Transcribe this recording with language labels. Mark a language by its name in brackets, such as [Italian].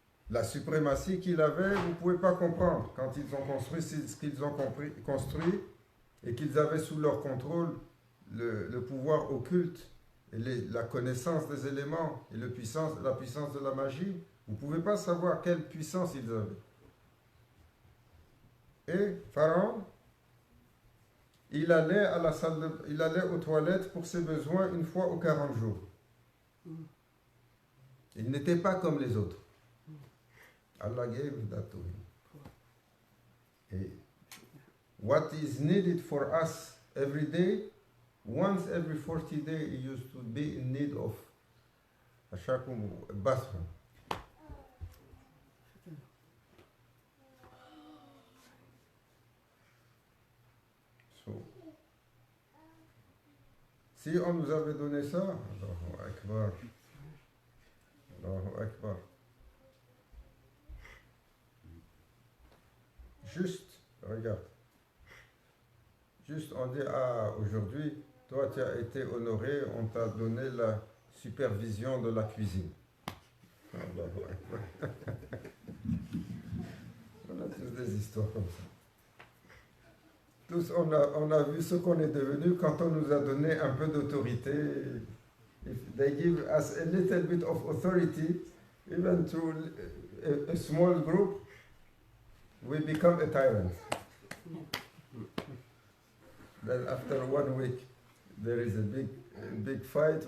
[French] La suprématie qu'ils avaient, vous ne pouvez pas comprendre. Quand ils ont construit ce qu'ils ont construit et qu'ils avaient sous leur contrôle le pouvoir occulte et la connaissance des éléments et la puissance de la magie, vous ne pouvez pas savoir quelle puissance ils avaient. Et Pharaon, il allait il allait aux toilettes pour ses besoins une fois aux 40 jours. Il n'était pas comme les autres. [English] Allah gave that to him. Et what is needed for us every day, once every 40 days, he used to be in need of a bathroom. [French] Si on nous avait donné ça, Allahu Akbar, Allahu Akbar. Juste, regarde, juste on dit, ah, aujourd'hui, toi tu as été honoré, on t'a donné la supervision de la cuisine. Allahu Akbar. On a tous des histoires comme ça. Tous, on a vu ce qu'on est devenu quand on nous a donné un peu d'autorité. [English] If they give us a little bit of authority, even to a small group, we become a tyrant. Then after 1 week, there is a big fight.